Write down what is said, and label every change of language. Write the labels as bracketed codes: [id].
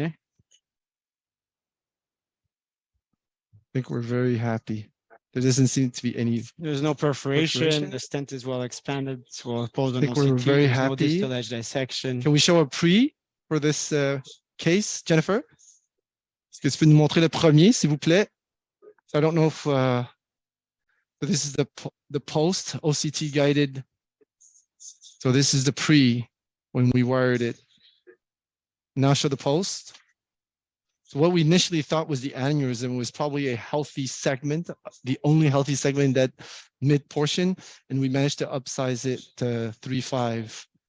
[en] I think we're very happy. There doesn't seem to be any. There's no perforation. The stent is well expanded. It's well posed on I think we're OCT. very There's happy. no distal edge dissection. Can we show a pre for this case, Jennifer? [fr] Est-ce que tu peux nous montrer le premier, s'il vous plaît? [en] I don't know if so this is the post OCT guided. So this is the pre when we wired it. Now show the post. So what we initially thought was the aneurysm was probably a healthy segment, the only healthy segment in that mid portion, and we managed to upsize it to 3.5.